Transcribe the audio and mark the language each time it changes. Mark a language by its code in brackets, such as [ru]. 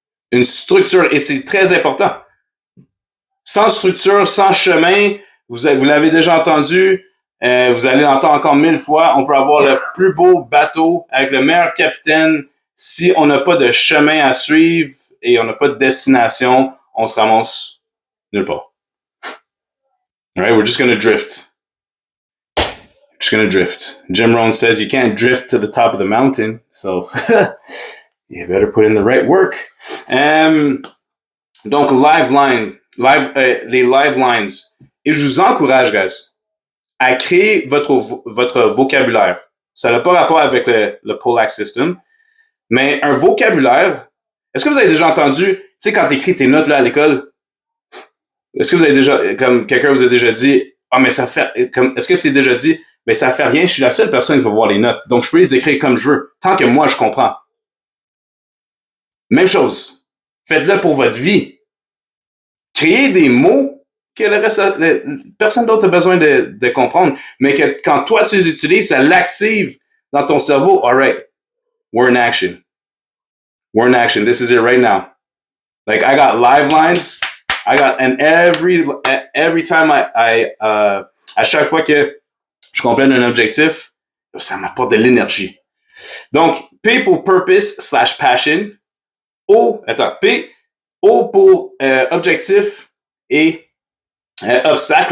[fr] Une structure, et c'est très important. Sans structure, sans chemin, vous l'avez déjà entendu, vous allez l'entendre encore 1000 fois, on peut avoir le plus beau bateau avec le meilleur capitaine. Si on n'a pas de chemin à suivre et on n'a pas de destination, on se ramasse nulle part. [en] All right, we're just going to drift. Just going to drift. Jim Rohn says you can't drift to the top of the mountain, so you better put in the right work. [fr] Donc, les live lines. Et je vous encourage, guys, à créer votre vocabulaire. Ça n'a pas rapport avec le Pollack System, mais un vocabulaire. Est-ce que vous avez déjà entendu, tu sais, quand tu écris tes notes là à l'école, est-ce que vous avez déjà, comme quelqu'un vous a déjà dit, mais ça fait, comme, est-ce que c'est déjà dit, mais ça fait rien, je suis la seule personne qui va voir les notes, donc je peux les écrire comme je veux, tant que moi je comprends. Même chose. Faites-le pour votre vie. Créez des mots que le reste, personne d'autre a besoin de comprendre, mais que quand toi tu les utilises, ça l'active dans ton cerveau. [en] All right, we're in action. We're in action. This is it right now. Like I got live lines. And every time [fr] à chaque fois que je complète un objectif, ça m'apporte de l'énergie. Donc, P pour purpose / passion. P pour objectif et obstacle.